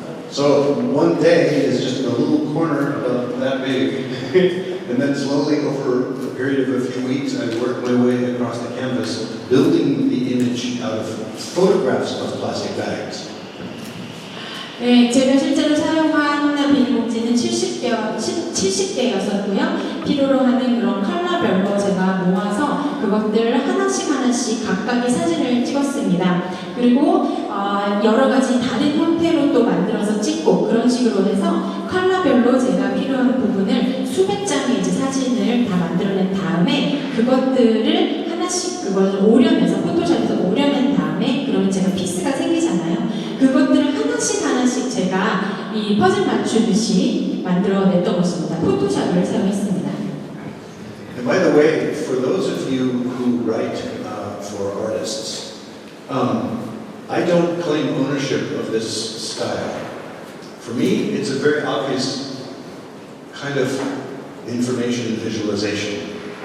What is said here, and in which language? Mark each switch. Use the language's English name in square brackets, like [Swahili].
[English] So one day is just a little corner about that big. And then slowly over a period of a few weeks, I worked my way across the canvas, building the image out of photographs of plastic bags. [Korean] 네, 제가 실제로 사용한 비닐봉지는 70개였었고요. 필요로 하는 그런 컬러별로 제가 모아서 그것들 하나씩 각각의 사진을 찍었습니다. 그리고 여러 가지 다른 형태로 또 만들어서 찍고 그런 식으로 해서 컬러별로 제가 필요한 부분을 수백 장의 이제 사진을 다 만들어낸 다음에 그것들을 하나씩 그걸 오려내서 포토샵에서 오려낸 다음에 그러면 제가 피스가 생기잖아요. 그것들을 하나씩 제가 이 퍼즐 맞추듯이 만들어냈던 것입니다. 포토샵을 사용했습니다. [English] And by the way, for those of you who write for artists, I don't claim ownership of this style. For me, it's a very obvious kind of information and visualization.